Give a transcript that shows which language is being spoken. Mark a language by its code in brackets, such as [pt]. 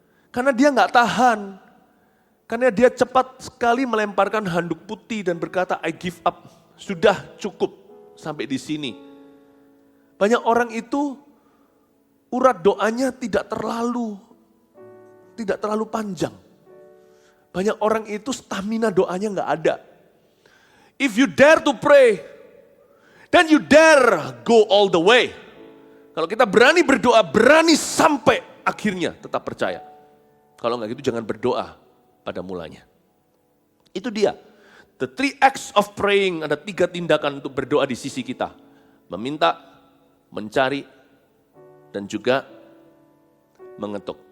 [id] Karena dia gak tahan. Karena dia cepat sekali melemparkan handuk putih dan berkata, [en] I give up, [id] sudah cukup sampai di sini. Banyak orang itu urat doanya tidak terlalu panjang. Banyak orang itu stamina doanya nggak ada. [en] If you dare to pray, then you dare go all the way. [id] Kalau kita berani berdoa, berani sampai akhirnya, tetap percaya. Kalau nggak gitu jangan berdoa pada mulanya. Itu dia. [en] The 3 acts of praying, [id] ada 3 tindakan untuk berdoa di sisi kita. Meminta, mencari, dan juga mengetuk.